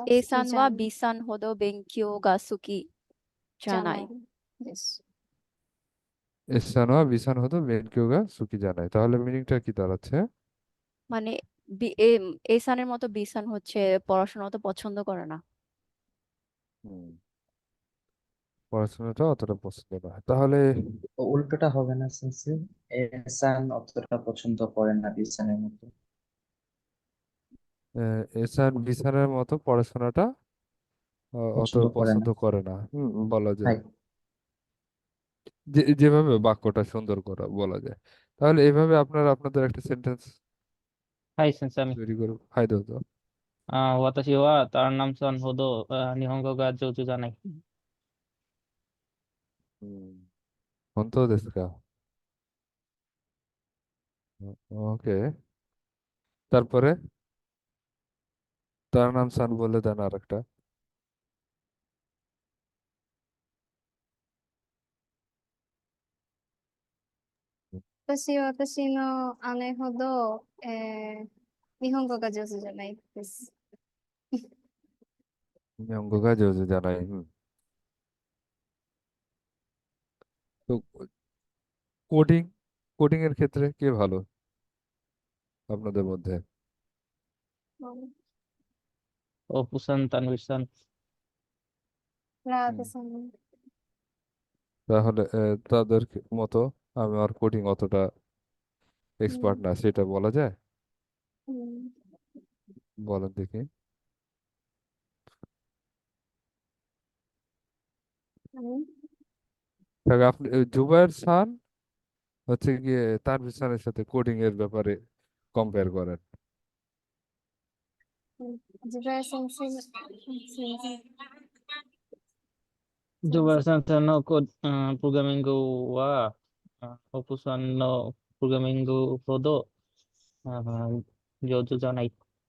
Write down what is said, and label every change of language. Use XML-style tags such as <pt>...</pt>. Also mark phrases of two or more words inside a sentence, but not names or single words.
<ja>A 好さんはきじゃ B さんほど勉強が好きじゃな。ないいです。 Aさん は Bさん ほど 勉強が 好き じゃない.</ja> <bn>তাহলে মিনিংটা কি দাঁড়াচ্ছে? মানে A さん এর মতো B さん হচ্ছে পড়াশোনা অত পছন্দ করে না। হুম, পড়াশোনাটা অতটা পছন্দ নয়। তাহলে তো উল্টোটা হবে না সেন্সে, এহসান অতটা পছন্দ করে না বিসানের মতো। এসান বিসানের মতো পড়াশোনাটা অত পছন্দ করে না। পছন্দ করে না, বলা যায়। হাই যেভাবে বাক্যটা সুন্দর করা বলা যায়। তাহলে এইভাবে আপনারা আপনাদের একটা সেন্টেন্স</bn> <ja>はい、先生。</ja> <bn>তৈরি করুন। হাই দাও তো।</bn> <ja>私はターナムさんほど日本語が上手じゃない。本当ですか。</ja> <bn>ওকে, তারপরে তার নাম সান বলে দেন আরেকটা।</bn> <ja>私は私の姉ほど、日本語が上手じゃないです。音楽 上手 じゃない.</ja> <bn>তো কোডিং কোডিং এর ক্ষেত্রে কে ভালো আপনাদের মধ্যে?</bn> <ja>オプさん、তানভীরさん。ラー হুম, テさん。</ja> <bn>তাহলে তাদের মতো আমার কোডিং অতটা う এক্সপার্ট ん না, সেটা বলা যায়? うん বলেন দেখি।</bn> <ja>何</ja> <bn>তাহলে আপনি জুবায়ের খান হচ্ছে গিয়ে তানভীর খানের সাথে কোডিং এর ব্যাপারে কম্পেয়ার করেন।</bn> <ja>自分先生の、すみません。ジョバーさんのプログラミングは、オプさんのプログラミングほど上手じゃない。</ja>